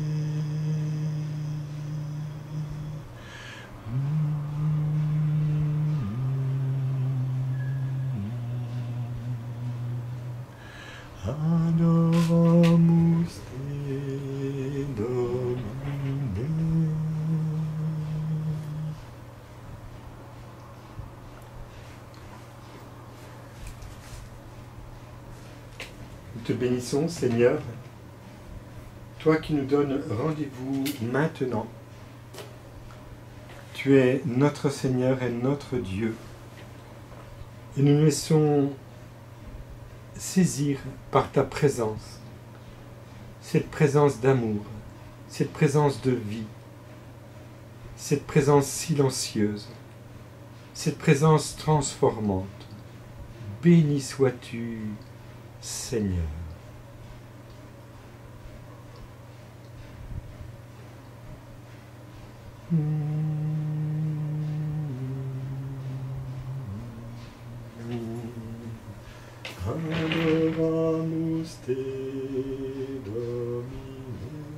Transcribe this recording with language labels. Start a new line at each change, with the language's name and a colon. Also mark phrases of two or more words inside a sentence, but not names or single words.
Latin: Adoramus te, Domine.
French: Nous te bénissons, Seigneur, toi qui nous donnes rendez-vous maintenant. Tu es notre Seigneur et notre Dieu. Et nous nous laissons saisir par ta présence, cette présence d'amour, cette présence de vie, cette présence silencieuse, cette présence transformante. Béni sois-tu, Seigneur.
Latin: Adoramus te, Domine.